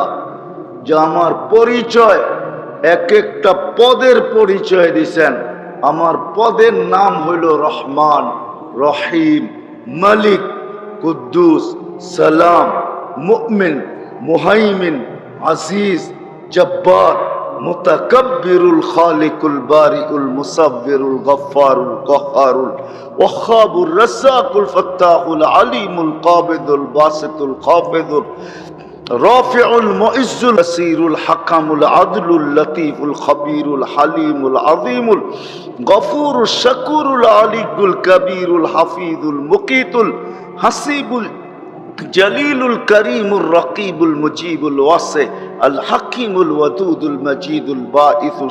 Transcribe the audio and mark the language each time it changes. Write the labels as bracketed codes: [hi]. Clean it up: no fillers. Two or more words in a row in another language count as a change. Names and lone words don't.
[bn] যে আমার পরিচয়, এক একটা পদের পরিচয় দিছেন। আমার পদের নাম হইল রহমান, রহিম, মালিক, কুদ্দুস, সালাম, মুমিন, মুহাইমিন, আজিজ, জব্বার, মুতাকাব্বিরুল খালিকুল বারিউল মুসাব্বিরুল গফফারুল কহ্হারুল ওয়াহ্হাবুর রাজ্জাকুল ফাত্তাহুল আলিমুল কাবিদুল বাসিতুল খাফিদুল রাফিউল মুইজ্জুল বাসীরুল হাকামুল আদলুল লতীফুল খবীরুল হালিমুল আযীমুল গফুরুশ শাকুরুল আলিয়ুল কবীরুল হাফিজুল মুকীতুল হাসিবুল জলিলুল করিমুর রকিবুল মুজিবুল ওয়াসি আল হাকিমুল ওয়াদুদুল মজিদুল বাঈসুশ